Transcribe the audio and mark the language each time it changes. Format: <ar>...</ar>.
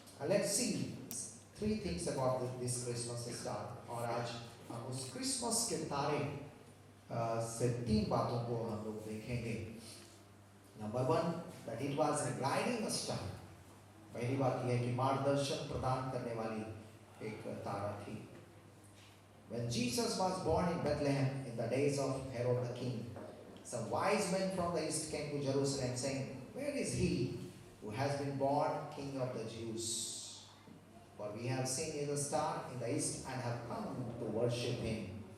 <en>Let's see 3 things about this Christmas star.</en> <hi>और आज हम उस क्रिसमस के तारे से 3 बातों को हम लोग देखेंगे।</hi> <en>Number 1, that it was a guiding star.</en> <hi>पहली बात यह है कि मार्गदर्शन प्रदान करने वाली एक तारा थी।</hi> <en>When Jesus was born in Bethlehem in the days of Herod the king, some wise men from the east came to Jerusalem saying, "Where is he who has been born King of the Jews? For we have seen his star in the east and have come to worship him."</en>